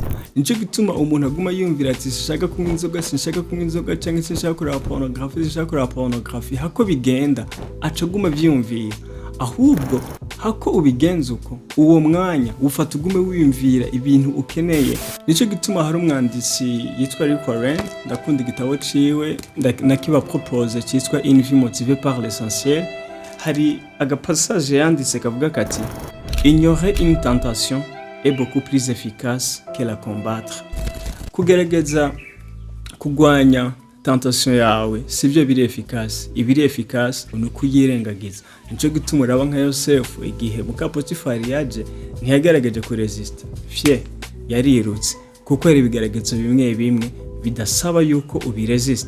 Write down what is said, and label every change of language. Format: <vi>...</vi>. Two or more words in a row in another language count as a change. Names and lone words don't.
<rn>Nico gituma umuntu aguma yumvira ati sinshaka kunywa inzoga canke sinshaka kuraba pornography, hako bigenda acaguma vyumvira. Ahubwo hako ubigenza uko, uwo mwanya ufata ugume wiyumvira ibintu ukeneye. Nico gituma hari umwanditsi yitwa Warren, ndakunda igitabo ciwe nakiba propose cyitwa Une vie motivée par l'essentiel. Hari agapassage yanditse kavuga kati</rn> <fr>ignorer une tentation est beaucoup plus efficace que la combattre.</fr> <rn>Kugerageza kugwanya tentation yawe sivyo biri efficace. Ibiri efficace ni ukuyirengagiza. Nico gituma uraba nka Yosefu igihe muka Potifari yaje ntiyagerageje ku resist. Yarirutse kuko ari ibigeragezo bimwe bimwe bidasaba yuko ubiresista.</rn>